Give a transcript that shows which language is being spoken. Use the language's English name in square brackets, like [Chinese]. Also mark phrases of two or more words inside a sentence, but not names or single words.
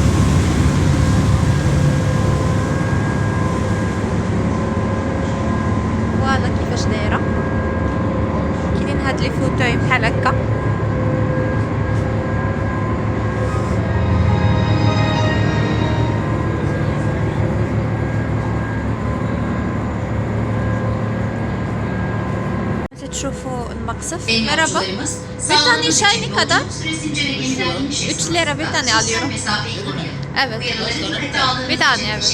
[Arabic] فوالا كيفاش دايره، كاينين هاد لي فوتوي بحال هكا. تشوفوا المقصف. [Turkish] Merhaba. Bir tane çay ne kadar? 3 lira bir tane alıyorum. Evet. Bir tane evet.